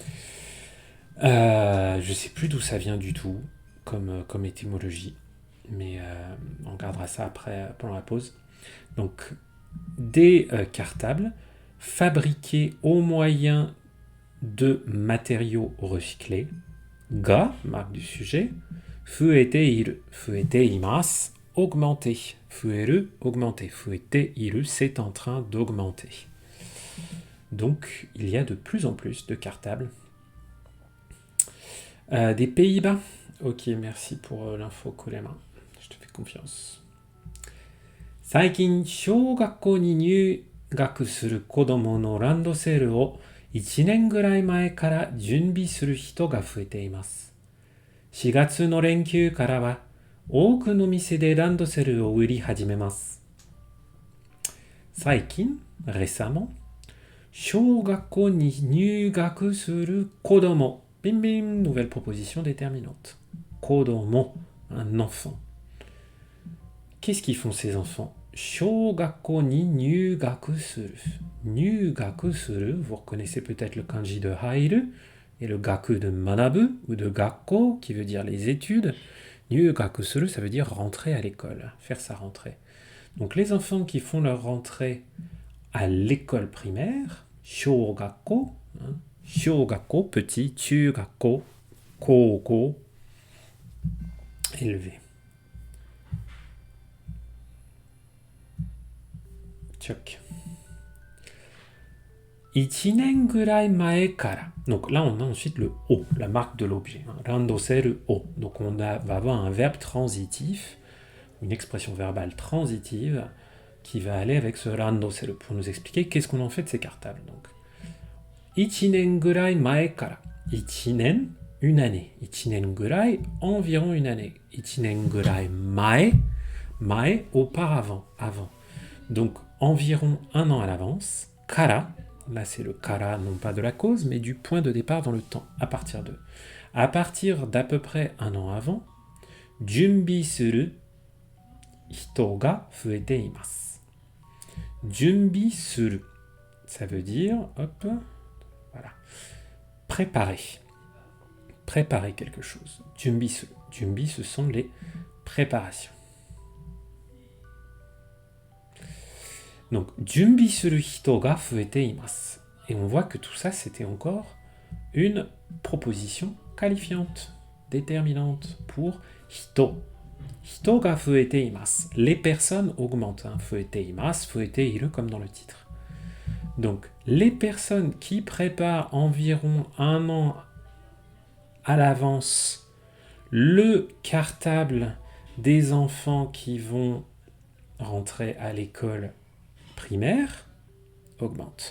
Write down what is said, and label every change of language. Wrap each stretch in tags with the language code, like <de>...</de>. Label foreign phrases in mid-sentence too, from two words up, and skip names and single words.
<fr>Je sais plus d'où ça vient du tout comme étymologie, mais on regardera ça après pendant la pause. Donc des cartables fabriqués au moyen de matériaux recyclés. Ga, marque du sujet.</fr> <ja>増えている、増えています,</ja> <fr>augmenter. Fueru, augmenter.</fr> <ja>増えている,</ja> <fr>c'est en train d'augmenter. Donc, il y a de plus en plus de cartables. Des Pays-Bas. Ok, merci pour l'info, Kolema. Je te fais confiance.</fr> <ja>最近、小学校に入学する子供のランドセルを1年ぐらい前から準備する人が増えています。4月の連休からは多くの店でランドセルを売り始めます。最近、récemment, 小学校に入学する子供。Bim bim,</ja> <fr>nouvelle proposition déterminante. Kodomo, un enfant. Qu'est-ce qu'ils font ces enfants?</fr> <ja>小学校に入学する. 入学する,</ja> <fr>vous reconnaissez peut-être le kanji de hairu et le gaku de manabu ou de gakko qui veut dire les études.</fr> <ja>入学する,</ja> <fr>ça veut dire rentrer à l'école, faire sa rentrée. Donc les enfants qui font leur rentrée à l'école primaire,</fr> <ja>小学校、小学校,</ja> <fr>petit,</fr> <ja>中学校、高校,</ja> <fr>élevé. Tchok.</fr> <ja>一年ぐらい前から.</ja> <fr>Donc là, on a ensuite le o, la marque de l'objet.</fr> <ja>ランドセルを.</ja> <fr>Donc on va avoir un verbe transitif, une expression verbale transitive qui va aller avec ce randoseru pour nous expliquer qu'est-ce qu'on en fait de ces cartables. Donc,</fr> <ja>一年ぐらい前から.</ja> <fr>Ichinen, une année.</fr> <ja>一年ぐらい,</ja> <fr>environ une année.</fr> <ja>一年ぐらい前、前, auparavant, avant.</ja> <fr>Donc, environ un an à l'avance. Kara, là c'est le kara, non pas de la cause, mais du point de départ dans le temps, à partir de. À partir d'à peu près un an avant,</fr> <ja>準備する人が増えています. 準備する,</ja> <fr>ça veut dire, hop, voilà, préparer. Préparer quelque chose.</fr> <ja>準備する.</ja> <fr>Junbi, ce sont les préparations. Donc,</fr> <ja>準備する人が増えています.</ja> <fr>Et on voit que tout ça, c'était encore une proposition qualifiante, déterminante pour hito.</fr> <ja>人が増えています.</ja> <fr>Les personnes augmentent.</fr> <ja>増えています、増えている,</ja> <fr>comme dans le titre. Donc, les personnes qui préparent environ un an à l'avance le cartable des enfants qui vont rentrer à l'école primaire augmente.</fr>